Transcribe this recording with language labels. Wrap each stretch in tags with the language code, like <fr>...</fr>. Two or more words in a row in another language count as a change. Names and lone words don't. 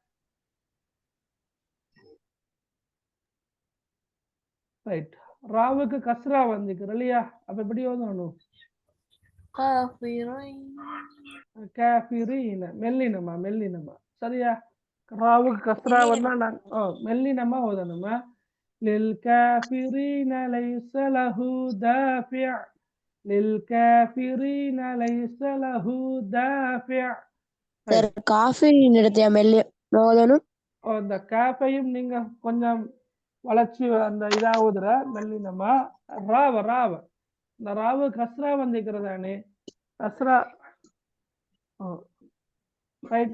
<ta>ரைட். ராவுக்கு கஸ்ரா வந்துக்குது இல்லையா? அப்ப எப்படி ஓதணும்? காஃபிரீன. மெல்லினமா. சரியா? ராவுக்கு கஸ்ரா வந்தா மெல்லினமா ஓதணுமா?</ta> <ar>للكافرين ليس له دافع. للكافرين ليس له دافع.</ar> <ta>காஃபிரின் இடத்தையா மெல்ல ஓதணும்? இந்த காஃபையும் நீங்க கொஞ்சம் வளர்ச்சி அந்த இதாவதுற மெல்லினமா. ராவ இந்த ராவு கஸ்ரா வந்திருக்கிறதானே. கஸ்ரா ரைட்.</ta>